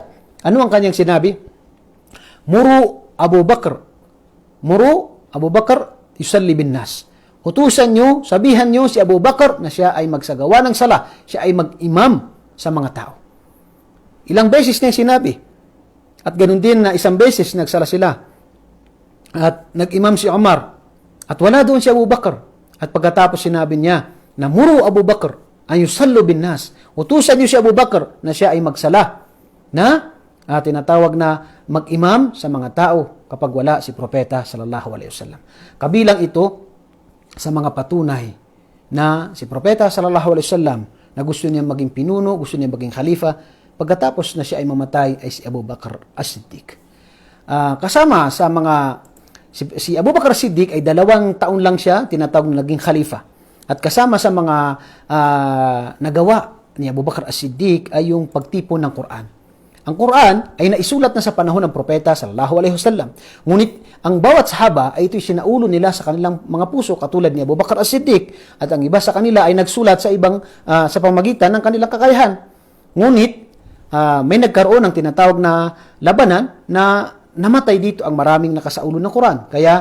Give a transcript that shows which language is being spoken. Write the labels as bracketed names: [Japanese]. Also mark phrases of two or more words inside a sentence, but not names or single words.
[Filipino] Ano ang kanyang sinabi? [Arabic] مروا أبا بكر يصلي بالناس. [Filipino] Utusan nyo, sabihan nyo si Abu Bakr na siya ay magsagawa ng sala, siya ay mag-imam sa mga tao. Ilang beses niya sinabi. At ganun din na isang beses nagsala sila. At nag-imam si Umar. At wala doon si Abu Bakr. At pagkatapos sinabi niya na [Arabic] مروا أبا بكر [Filipino] ay [Arabic] يصلي بالناس. [Filipino] Utusan nyo si Abu Bakr na siya ay magsala na tinatawag na mag-imam sa mga tao kapag wala si Propeta [Arabic] صلى الله عليه وسلم. [Filipino] Kabilang ito sa mga patunay na si Propeta [Arabic] صلى الله عليه وسلم [Filipino] na gusto niya maging pinuno, gusto niya maging khalifa, pagkatapos na siya ay mamatay ay si Abu Bakr As-Siddiq. Kasama sa mga si Abu Bakr As-Siddiq ay 2 taon lang siya tinatawag na naging khalifa. At kasama sa mga nagawa ni Abu Bakr As-Siddiq ay yung pagtipon ng Quran. Ang Quran ay naisulat na sa panahon ng Propeta [Arabic] صلى الله عليه وسلم. [Filipino] Ngunit ang bawat sahaba ay ito'y sinaulo nila sa kanilang mga puso katulad ni Abu Bakr As-Siddiq at ang iba sa kanila ay nagsulat sa sa pamamagitan ng kanilang kakayahan. Ngunit may nagkaroon ng tinatawag na labanan na namatay dito ang maraming nakasaulo ng Quran.